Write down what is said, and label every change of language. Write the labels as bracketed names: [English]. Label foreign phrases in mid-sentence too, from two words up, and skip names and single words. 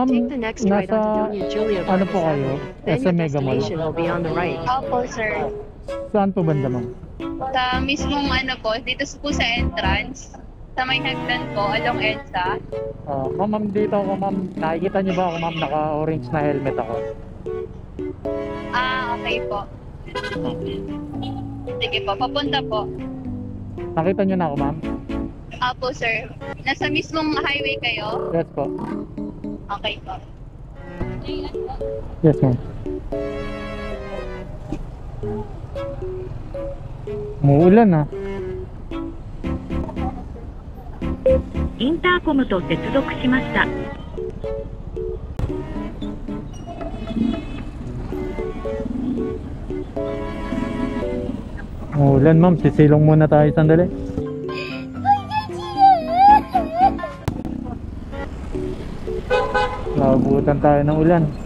[English] Take the next right [Filipino] nasa, [English] onto Doña Julia [Filipino] ano [English] Vargas [Filipino] po kayo? [English] Avenue. Then [Filipino] Sa [English] your [Filipino] Mega Mall. [English] destination will be on the right. [Filipino] Opo, sir. Saan po banda, ma'am? Sa mismong ano po, dito po sa entrance. Sa may hagdan po, along EDSA. Ma'am, dito ako, ma'am. Nakikita niyo ba ako, ma'am? Naka-orange na helmet ako. Ah, okay po. Sige po, papunta po. Nakita niyo na ako, ma'am? Opo, sir. Nasa mismong highway kayo? Yes po. Okay po. Yes, ma'am. Umuulan, ah. [Japanese] インターコムと接続しました。 [Filipino] Umuulan, ma'am. Sisilong muna tayo sandali. Naabutan tayo ng ulan.